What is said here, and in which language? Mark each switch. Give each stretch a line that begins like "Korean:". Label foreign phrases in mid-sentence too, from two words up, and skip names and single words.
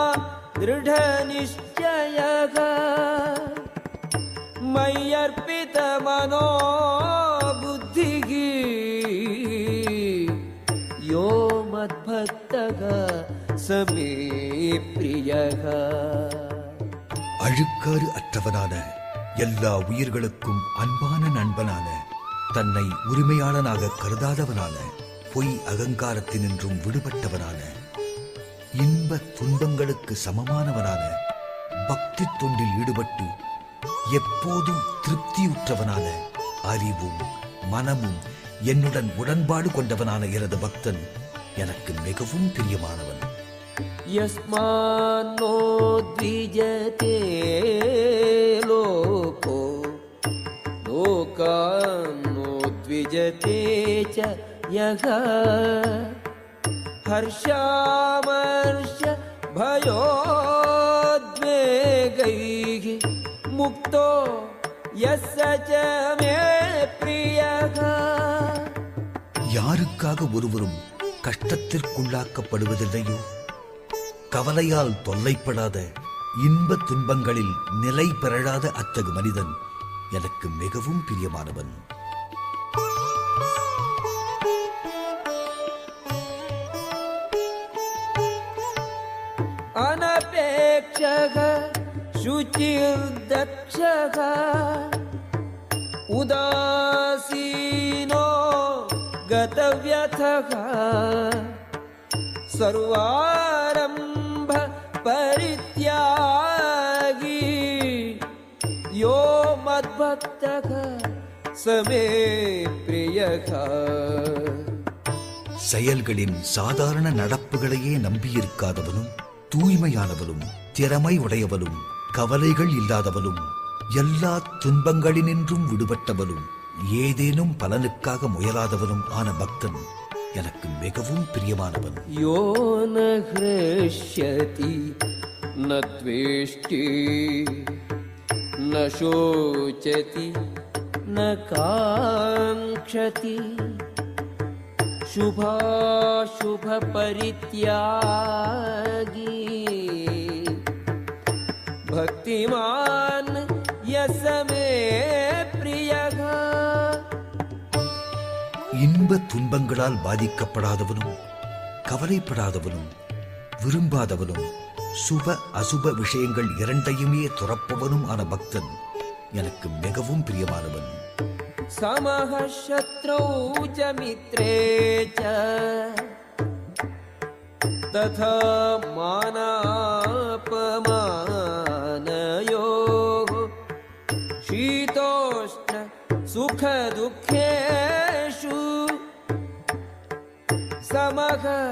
Sanskrit: दृढनिश्चयः मय्यर्पितमनो बुद्धिः यो मद्भक्तः स मे प्रियः.
Tamil: அழுக்காறு அற்றவனான எல்லா உயிர்களுக்கும் அன்பான நண்பனான தன்னை உரிமையாளனாக கருதாதவனான பொய் அகங்காரத்தினின்றும் விடுபட்டவனான இன்ப துன்பங்களுக்கு சமமானவனான பக்தி தொண்டில் ஈடுபட்டு எப்போதும் திருப்தியுற்றவனான அறிவும் மனமும் என்னுடன் உடன்பாடு கொண்டவனான எனது பக்தன் எனக்கு மிகவும் பிரியமானவன்.
Sanskrit: यस्मान्नो द्विजते लोको लोकान्नो द्विजते च यः हर्षामर्ष भयोद्वेगैः मुक्तो यस्य च मे प्रियः.
Tamil: யாருக்காக ஒருவரும் கஷ்டத்திற்குள்ளாக்கப்படுவதில்லையோ கவலையால் தொல்லைப்படாத, இன்ப துன்பங்களில் நிலை பெறழாத அத்தகு மனிதன் எனக்கு மிகவும் பிரியமானவன்.
Sanskrit: अनपेक्षः शुचिर्दक्षः उदासीनो गतव्यथः सर्वारम्भ परित्यागी यो मद्भक्तः स मे प्रियः.
Tamil: செயல்களின் சாதாரண நடப்புகளையே நம்பியிருக்காதவனும், தூய்மையானவளும், திறமை உடையவளும், கவலைகள் இல்லாதவளும், எல்லா துன்பங்களினின்றும் விடுபட்டவளும், ஏதேனும் பலனுக்காக முயலாதவனும் ஆன பக்தன் எனக்கு மிகவும் பிரியமானவன்.
Sanskrit: यो न हृष्यति न द्वेष्टि न शोचति न काङ्क्षति शुभाशुभ परित्यागी भक्तिमान यस मे प्रियः.
Tamil: இன்ப துன்பங்களால் பாதிக்கப்படாதவனும், கவலைப்படாதவனும், விரும்பாதவனும், சுப அசுப விஷயங்கள் இரண்டையுமே துறப்பவனும் ஆன பக்தன் எனக்கு மிகவும் பிரியமானவன்.
Sanskrit: समः शत्रौ च मित्रे च तथा मानापमानयोः शीतोष्ण सुख दुःखेषु समः